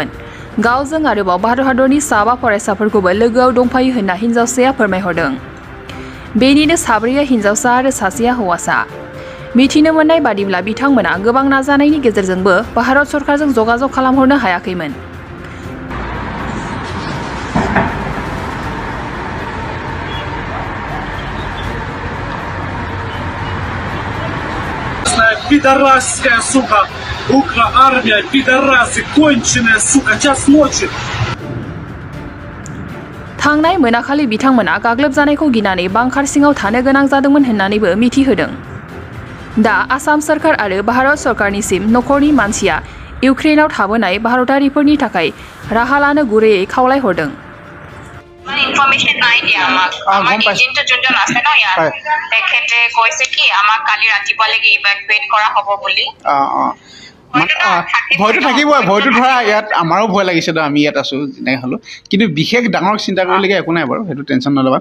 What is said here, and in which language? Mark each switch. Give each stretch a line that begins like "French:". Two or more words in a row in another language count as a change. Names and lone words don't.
Bodo: गावजों आरोबाव भारत हादरनि साबा फरायसाफोरखौबो लोगोआव दंफायो होनना हिन्जावसाया फोरमायहरदों। बेनिनो साब्रैया हिन्जावसा आरो सासेया हौवासा। मिथिनो मोननाय बादिब्ला बिथांमोना गोबां नाजानायनि गेजेरजोंबो भारत सरकारजों जगाजग खालामहरनो हायाखैमोन।
Russian: Пидорасская, сука, Укра-армия, пидорасы, конченая, сука, час ночи.
Bodo: थांनाय मोनाखालि बिथांमोना गाग्लोबजानायखौ गिनानै बांखार सिङाव थानो गोनां जादोंमोन होननानैबो मिथिहोदों। दा आसाम सरकार आरो भारत सरकारनिसिम नखरनि मानसिया इउक्रेनाव थाबोनाय भारतारिफोरनि थाखाय राहा लानो गुरैयै खावलायहरदों।
Assamese: ইনফরমেশন নাই দিয়া আমার এজেন্ট যোনজন আছে ন ইয়াত তেখেতে কৈছে কি আমাক কালি ৰাতিপুৱালৈকে ইভাকুৱেট কৰা হ'ব বুলি। ভয়টো থাকিব, ভয়টো ধৰা ইয়াত আমাৰো ভয় লাগিছে তো, আমি ইয়াত আছোঁ যেনেকৈ হ'লেও, কিন্তু বিশেষ ডাঙৰ চিন্তা কৰিবলগীয়া একো নাই বাৰু, সেইটো টেনশ্যন নল'বা।